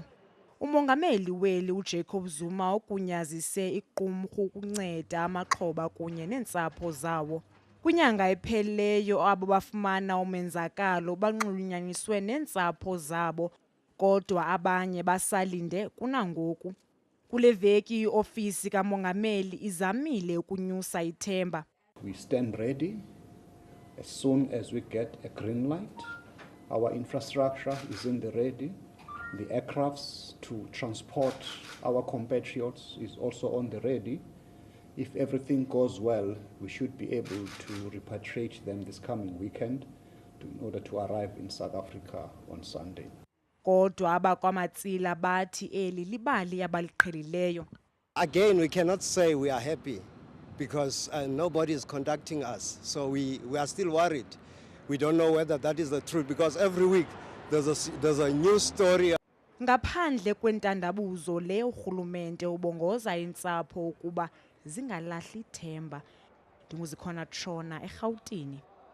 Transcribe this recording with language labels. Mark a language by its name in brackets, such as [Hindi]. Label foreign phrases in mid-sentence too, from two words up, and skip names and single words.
[Xhosa] Umongameli weli uJacob Zuma ugunyazise iqumrhu ukunceda amaxhoba kunye neentsapho zawo. Kwinyanga ephelileyo abo bafumana umenzakalo banxulunyaniswe neentsapho zabo, kodwa abanye basalinde kunangoku. Kule veki iofisi kamongameli izamile ukunyusa ithemba. [English] We stand ready as soon as we get a green light. Our infrastructure is in the ready. The aircrafts to transport our compatriots is also on the ready. If everything goes well, we should be able to repatriate them this coming weekend in order to arrive in South Africa on Sunday. [Xhosa] Kodwa abakwamatsila bathi eli libali abaliqhelileyo. [English] Again, we cannot say we are happy because nobody is contacting us. So we are still worried. We don't know whether that is the truth because every week there's a new story. [Xhosa] Ngaphandle kwentandabuzo le urhulumente ubongoza iintsapho ukuba zingalahli ithemba. Ndinguzikhona Tshona eRhawutini.